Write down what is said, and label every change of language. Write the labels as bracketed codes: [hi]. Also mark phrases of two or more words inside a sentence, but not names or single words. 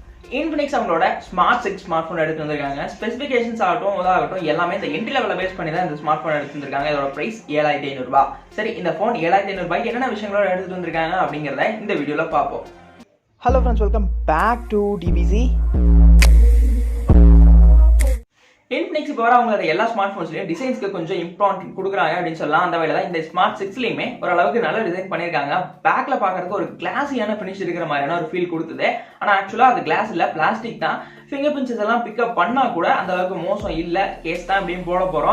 [ta] infinix அவங்களோட ஸ்மார்ட் 6 [en] smart phone [ta] எடுத்து வந்திருக்காங்க. ஸ்பெசிஃபிகேஷன்ஸ் ஆகட்டும் உதாகட்டும் எல்லாமே இந்த [en] entry level base [ta] பண்ணி தான் இந்த [en] smart phone [ta] எடுத்து வந்திருக்காங்க. இதோட பிரைஸ் 7500 ரூபாய். சரி, இந்த போன் 7500 ரூபாய்க்கு என்னென்ன விஷயங்களோட எடுத்துட்டு வந்திருக்காங்க அப்படிங்கறத இந்த வீடியோல பார்ப்போம். [en] Hello friends, welcome back to DBZ. [ta] infinix இப்போ வர அவங்களோட எல்லா [en] smart phones [ta] டிசைன்ஸ்க்கு கொஞ்சம் இம்பார்ட்டன்ட் கொடுக்குறாங்க அப்படின்னு சொல்லலாம். அந்த வகையில தான் இந்த ஸ்மார்ட் 6லயுமே ஓரளவுக்கு நல்ல டிசைன் பண்ணிருக்காங்க. பேக்ல பாக்குறதுக்கு ஒரு [en] glassy finish [ta] இருக்கிற மாதிரியான ஒரு ஃபீல் கொடுத்தது. ஆனா ஆக்சுவலா அது கிளாஸ் இல்ல, பிளாஸ்டிக் தான். [en] finger prints [ta] எல்லாம் பிக்கப் பண்ணா கூட அந்த அளவுக்கு மோசம் இல்ல. கேஸ் தான் இப்படியும் போட போறோம்.